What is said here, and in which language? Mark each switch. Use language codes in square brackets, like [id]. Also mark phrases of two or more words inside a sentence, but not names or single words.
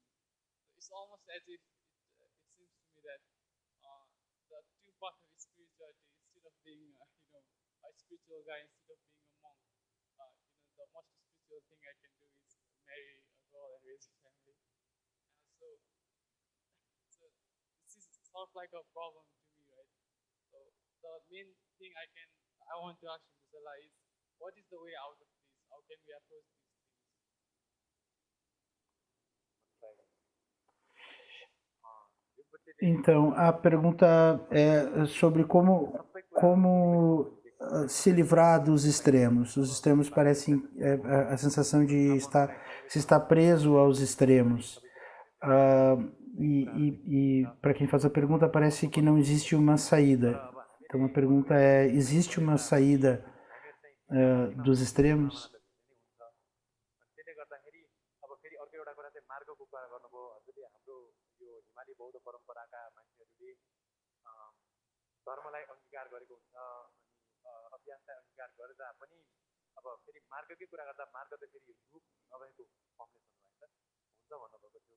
[en] So it's almost as if it seems to me that the two paths of spirituality, instead of being a spiritual guy, instead of being a monk, the most spiritual thing I can do is marry a girl and raise a family. So this is sort of like a problem to me, right? So the main thing I want to ask Muzala is, what is the way out of this? How can we approach these things? [pt] Então, a pergunta é sobre como se livrar dos extremos. Os extremos parecem a sensação de se estar preso aos extremos. E para quem faz a pergunta, parece que não existe uma saída. Então, a pergunta é, existe uma saída dos extremos? [ne] त्यसले गर्दाखेरि अब फेरि अर्को एउटा कुरा चाहिँ मार्गको कुरा गर्नुभयो हजुरले हाम्रो यो हिमाली बौद्ध परम्पराका मान्छेहरूले धर्मलाई अंगीकार गरेको हुन्छ अनि अभ्यासलाई अंगीकार गरेर पनि अब फेरि मार्गकै कुरा गर्दा मार्ग त फेरि रूप नभएको फर्मलेस हुनुहुन्छ भन्नुभएको थियो।